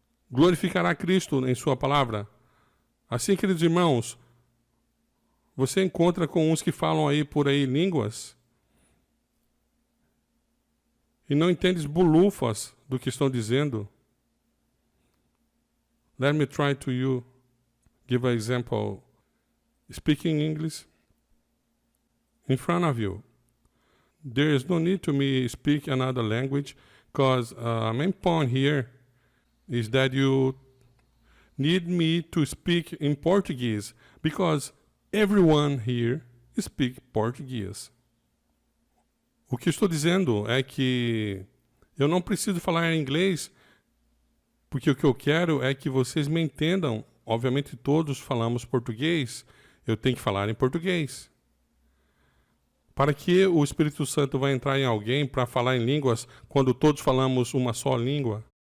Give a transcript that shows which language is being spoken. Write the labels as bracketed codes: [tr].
[pt] Glorificará Cristo em sua palavra. Assim, queridos irmãos, você encontra com uns que falam aí por aí línguas e não entendes bulufas do que estão dizendo. [en] Let me try to you give an example. Speaking English in front of you. There is no need to me speak another language, because main point here is that you need me to speak in Portuguese, because everyone here speaks Portuguese. [pt] O que estou dizendo é que eu não preciso falar em inglês, porque o que eu quero é que vocês me entendam. Obviamente todos falamos português, eu tenho que falar em português. Para que o Espírito Santo vai entrar em alguém para falar em línguas quando todos falamos uma só língua?